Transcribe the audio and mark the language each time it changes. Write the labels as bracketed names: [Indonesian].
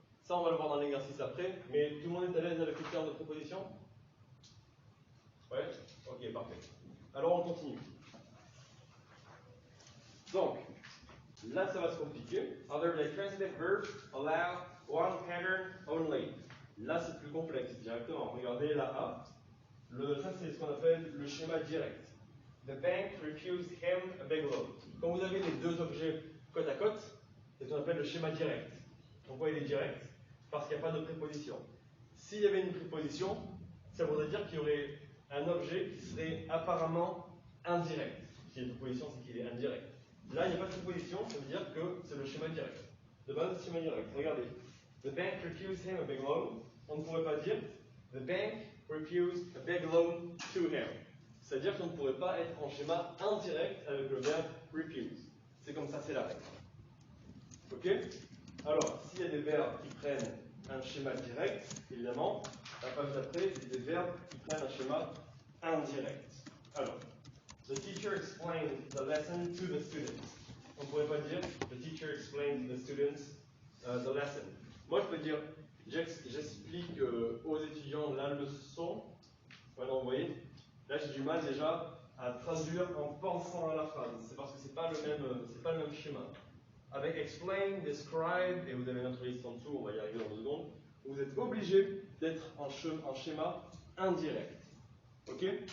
[French] Ça, on va le voir dans l'exercice après, mais tout le monde est à l'aise avec le terme de préposition? Ouais? Ok, parfait. Alors on continue. Donc, là ça va se compliquer. [English] Other ditransitive verbs allow one pattern only. [French] Là c'est plus complexe directement. Regardez la A. Ça c'est ce qu'on appelle le schéma direct. [English] The bank refused him a big loan. [French] Quand vous avez les deux objets côte à côte, c'est ce qu'on appelle le schéma direct. Pourquoi il est direct? Parce qu'il n'y a pas de préposition. S'il y avait une préposition, ça voudrait dire qu'il y aurait un objet qui serait apparemment indirect. S'il y a une préposition, c'est qu'il est indirect. Là, il n'y a pas de préposition, ça veut dire que c'est le schéma direct. De base, c'est le schéma direct. Regardez. [English] The bank refused him a big loan. [French] On ne pourrait pas dire [English] The bank refused a big loan to him. [French] C'est-à-dire qu'on ne pourrait pas être en schéma indirect avec le verbe refuse. C'est comme ça, c'est la règle. Ok? Alors, s'il y a des verbes qui prennent un schéma direct, évidemment, la page d'après, c'est des verbes qui prennent un schéma indirect. [English] Alors, the teacher explained the lesson to the students. [French] On ne pourrait pas dire [English] the teacher explained to the students the lesson. [French] Moi, je peux dire j'explique aux étudiants la leçon. Voilà, vous voyez? Là, j'ai du mal déjà à traduire en pensant à la phrase. C'est parce que c'est pas le même schéma. Avec explain, describe, et vous avez notre liste en dessous, on va y arriver dans 2 secondes, vous êtes obligé d'être en schéma indirect. Ok?